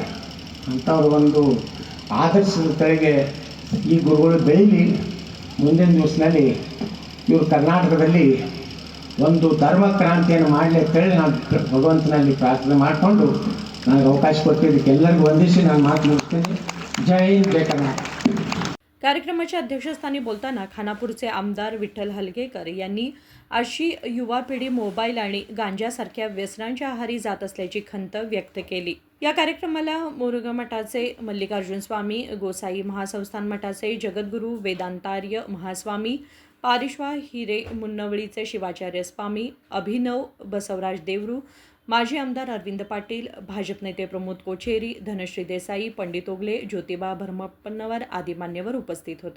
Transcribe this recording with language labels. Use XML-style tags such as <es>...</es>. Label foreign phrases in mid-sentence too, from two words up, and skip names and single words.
<kn>ಅಂಥವ್ರ ಒಂದು ಆದರ್ಶದ ಕೆಳಗೆ ಈ ಗುರುಗಳು ಬೆಳೀಲಿ. ಮುಂದಿನ ದಿವಸದಲ್ಲಿ ಇವರು ಕರ್ನಾಟಕದಲ್ಲಿ ಒಂದು ಧರ್ಮ ಕ್ರಾಂತಿಯನ್ನು ಮಾಡಲಿ ಅಂತೇಳಿ ನಾನು ಭಗವಂತನಲ್ಲಿ ಪ್ರಾರ್ಥನೆ ಮಾಡಿಕೊಂಡು ನನಗೆ ಅವಕಾಶ ಕೊಟ್ಟಿದ್ದಕ್ಕೆ ಎಲ್ಲರಿಗೂ ವಂದಿಸಿ ನಾನು ಮಾತು ಮುಗಿಸ್ತೀನಿ. ಜೈ ಹಿಂದ್, ಜೈ ಕರ್ನಾಟಕ.</kn> <mr>कार्यक्रमाच्या अध्यक्षस्थानी बोलताना खानापूरचे आमदार विठ्ठल हलगेकर यांनी अशी युवा पिढी मोबाईल आणि गांजासारख्या व्यसनांच्या आहारी जात असल्याची खंत व्यक्त केली. या कार्यक्रमाला मोरगा मठाचे मल्लिकार्जुन स्वामी, गोसाई महासंस्थान मठाचे जगद्गुरू वेदांतार्य महास्वामी, पारिश्वा हिरे मुन्नवळीचे शिवाचार्य स्वामी, अभिनव बसवराज देवरू, माजी आमदार अरविंद पाटील, भाजप नेते प्रमोद कोचेरी, धनश्री देसाई, पंडित ओगले, ज्योतिबा भरमप्पनवर आदी मान्यवर उपस्थित होते.</mr>